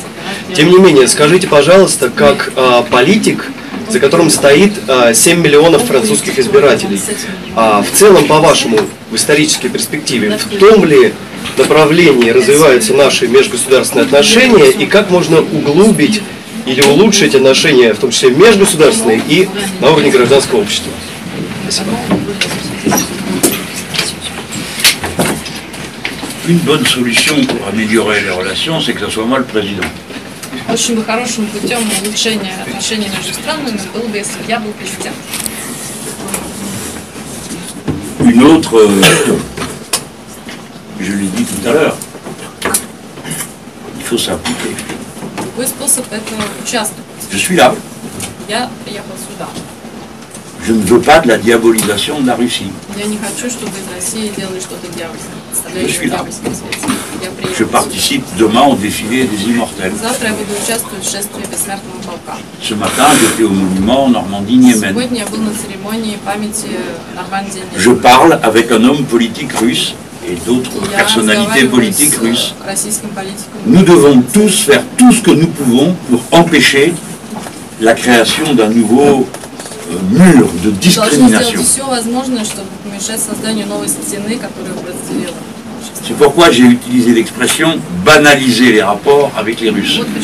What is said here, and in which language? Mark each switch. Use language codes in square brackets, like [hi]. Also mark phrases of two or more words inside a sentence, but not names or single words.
[ru] Тем не менее, скажите, пожалуйста, как политик, за которым стоит 7 миллионов французских избирателей, в целом, по-вашему, в исторической перспективе, в том ли направлении развиваются наши межгосударственные отношения, и как можно углубить или улучшить отношения, в том числе межгосударственные и на уровне гражданского общества? Спасибо. [fr] Une bonne solution pour améliorer les relations, c'est que ce soit moi le président. [ru] Очень бы хорошим путем улучшения отношений между странами было бы, если я был президент. [fr] Une autre, je l'ai dit tout à l'heure, il faut s'impliquer. [ru] Другой способ – это участвовать. [fr] Je suis là. [ru] Я приехал сюда. [fr] Je ne veux pas de la diabolisation de la Russie. [ru] Я не хочу, чтобы из России делали что-то дьявольское. [fr] Je participe demain au défilé des immortels. [ru] Завтра я буду участвовать в шествии бессмертного полка. [fr] Ce matin, j'étais au monument Normandie-Niemen. [ru] Сегодня я был на церемонии памяти Нормандии-Niemen. [fr] Je parle avec un homme politique russe et d'autres personnalités politiques russes. Nous devons tous faire tout ce que nous pouvons pour empêcher la création d'un nouveau mur de discrimination. C'est pourquoi j'ai utilisé l'expression banaliser les rapports avec les Russes.